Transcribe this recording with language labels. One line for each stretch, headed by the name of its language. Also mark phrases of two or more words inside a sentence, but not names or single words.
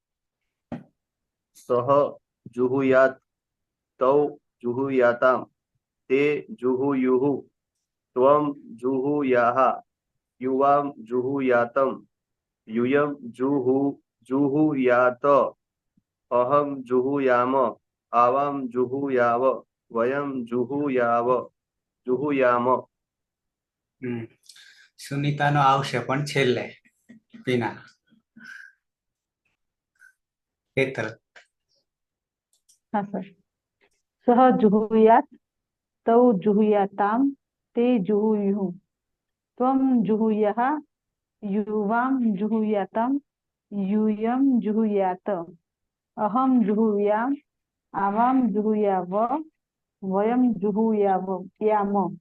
Sanskrit: सह जुहुयात तौ जुहुयाताम ते जुहुयुः त्वं जुहुयाः युवां जुहुयातम यूयं जुहुयात अहं जुहुयाम आवाम जुहुयाव वयम जुहुयाम।
Gujarati: સુનીતાનો આવશે પણ છેલ્લે. પીના હેતલ
Hindi: हाँ सर।
Sanskrit: सह जुहुयात तौ जुहुयाताम ते जुहुयुः त्वं जुहुयाः युवां जुहुयातम यूयं जुहुयात अहं जुहुयाम आवाम जुहुयाव वयम जुहुयाम।